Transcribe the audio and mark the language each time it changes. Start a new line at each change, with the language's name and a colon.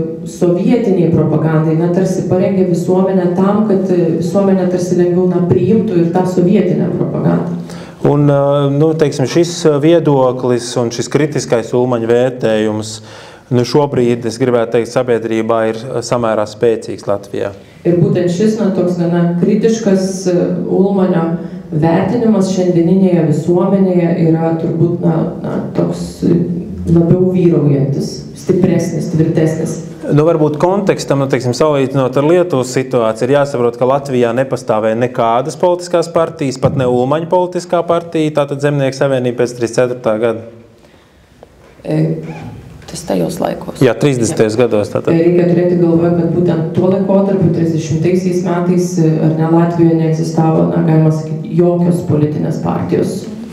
Lithuanian: sovietiniai propagandai, tarsi parengė visuomenę tam, kad visuomenė tarsi lengviau priimtų ir tą sovietinę propagandą.
Latvian: Un, teiksim, šis viedoklis un šis kritiskais Ulmaņa vērtējums, šobrīd, es gribētu teikt, sabiedrībā ir samērā spēcīgs Latvijā.
Lithuanian: Ir būtent šis, toks gana kritiškas Ulmanio vertinimas šiandieninėje visuomenėje yra turbūt, toks labiau vyraujantis, stipresnis, tvirtesnis.
Latvian: Varbūt kontekstam, teiksim, salīdzinot ar Lietuvas situāciju, ir jāsaprot, ka Latvijā nepastāvēja nekādas politiskās partijas, pat ne Ulmaņa politiskā partija, tātad Zemnieku savienība pēc 34. gada. Tas tajos laikos. Jā, 30. gados. Tātad.
Lithuanian: Reikia turėti galvoje, kad būtent tuo laikotarpiu 30-aisiais metais ar ne Latvijoje neegzistavo, galima sakyti, jokios politinės partijos.